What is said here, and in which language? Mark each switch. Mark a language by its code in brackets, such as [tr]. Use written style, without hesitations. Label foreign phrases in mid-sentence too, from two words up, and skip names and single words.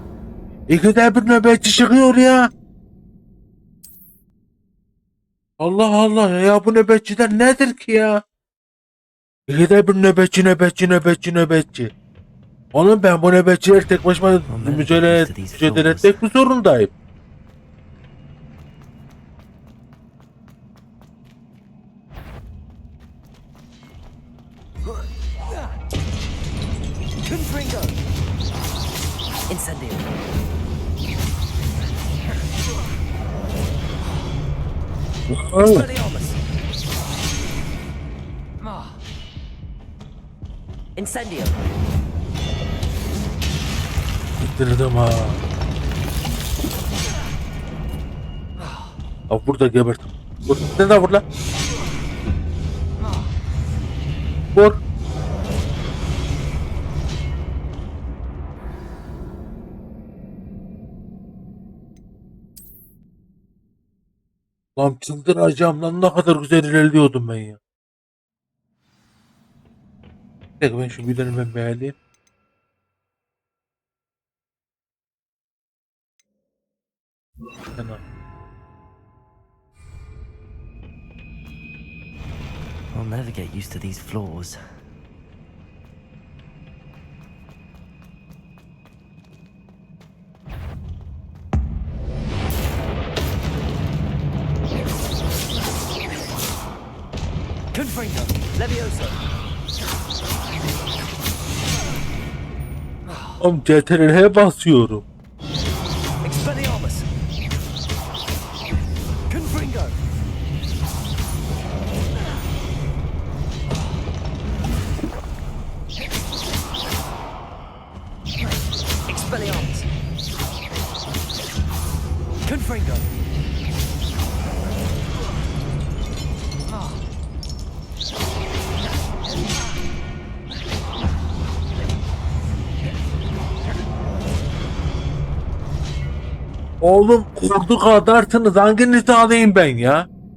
[tr] İkide bir nöbetçi çıkıyor ya. Allah Allah ya, bu nöbetçiler nedir ki ya? İkide bir nöbetçi. Oğlum ben bu nöbetçileri tek başıma mücadele etmek mi zorundayım? Confringo. Incendio. Expelliarmus. Incendio. Bitirdim ha. Abi burada gebert. Vur. Sen de vur lan. Vur. Lan çıldıracağım lan, ne kadar güzel ilerliyordum ben ya. Bir dakika, ben şu videonu ben beğeneyim. Tamam. [en] I'll never get used to these floors. [tr] Confringo. Levioso. Oğlum CTRL'e basıyorum. Expelliarmus. Confringo. Expelliarmus. Confringo. Oğlum kurdu kadarsınız, hanginizi alayım ben ya?